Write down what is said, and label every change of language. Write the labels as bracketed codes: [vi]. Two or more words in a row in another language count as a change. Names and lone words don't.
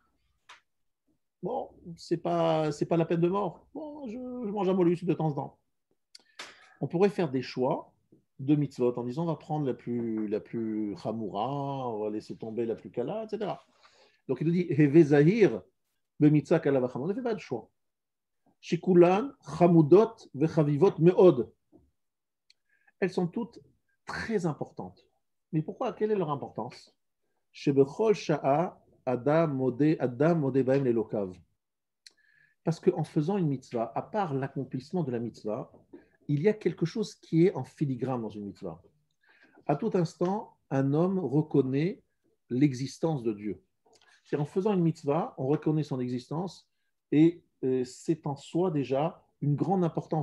[fr] Bon, c'est pas la peine de mort. Bon, je mange un mollusque de temps en temps. On pourrait faire des choix de mitzvot en disant on va prendre la plus chamoura, on va laisser tomber la plus kala, etc. Donc il nous dit [he] הוי זהיר במצוה קלה כבחמורה. [fr] On ne fait pas de choix. [he] שכולן חמודות וחביבות מאוד. [fr] Elles sont toutes très importantes. Mais pourquoi? Quelle est leur importance? [he] שבכל שעה אדם מודה בהם לאלוקיו. [fr] Parce qu'en faisant une mitzvah, à part l'accomplissement de la mitzvah, il y a quelque chose qui est en filigrane dans une mitzvah. À tout instant, un homme reconnaît l'existence de Dieu. C'est en faisant une mitzvah, on reconnaît son existence et c'est en soi déjà une grande importance.